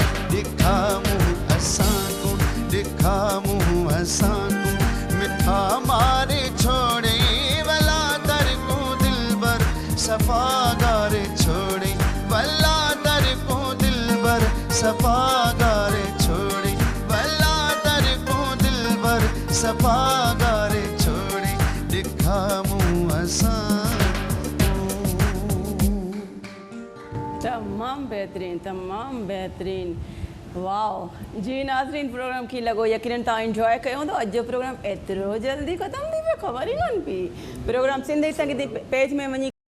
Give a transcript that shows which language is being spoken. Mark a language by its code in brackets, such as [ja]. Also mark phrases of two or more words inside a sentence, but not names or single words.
[sd] दिखा मुँह असां को दिखा मुँह असां को मिठा मारे छोड़े वला दर को दिल पर सफ़ा गारे छोड़े वला दर को दिल पर सफ़ा गारे छोड़े वला दर को दिल पर सफ़ा गारे छोड़े दिखा मुँह असां। तमाम बेहतरीन वाओ जी नाज़रीन प्रोग्राम की लगो यकीनन ता एंजॉय कयो तो अज जो प्रोग्राम एतिरो जल्दी ख़त्म थी पियो ख़बर ई कोन पई प्रोग्राम सिंधी संगीत पेज में वञी